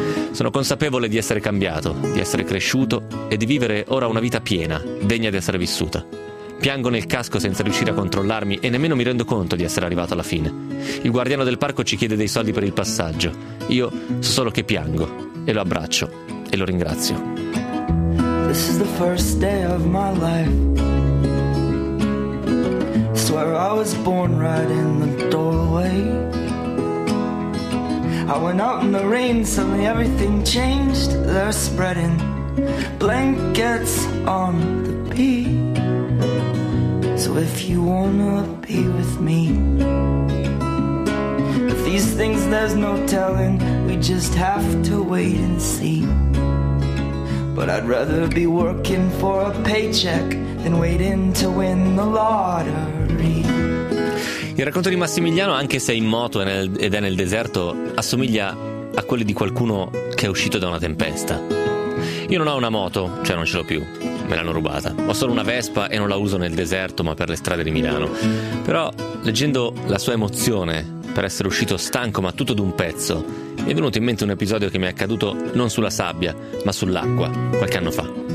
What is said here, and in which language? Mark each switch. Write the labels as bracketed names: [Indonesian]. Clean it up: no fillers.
[Italian] Sono consapevole di essere cambiato, di essere cresciuto e di vivere ora una vita piena, degna di essere vissuta. Piango nel casco senza riuscire a controllarmi e nemmeno mi rendo conto di essere arrivato alla fine. Il guardiano del parco ci chiede dei soldi per il passaggio. Io so solo che piango e lo abbraccio e lo ringrazio. [English] This is the first day of my life. Where I was born, right in the doorway. I went out in the rain, suddenly everything changed. They're spreading blankets on the beach. So if you wanna be with me, but these things there's no telling. We just have to wait and see. But I'd rather be working for a paycheck than waiting to win the lottery. [Italian] Il racconto di Massimiliano, anche se è in moto ed è nel deserto, assomiglia a quelli di qualcuno che è uscito da una tempesta. Io non ho una moto, cioè non ce l'ho più, me l'hanno rubata. Ho solo una Vespa e non la uso nel deserto ma per le strade di Milano. Però leggendo la sua emozione per essere uscito stanco ma tutto d'un pezzo, mi è venuto in mente un episodio che mi è accaduto non sulla sabbia ma sull'acqua, qualche anno fa.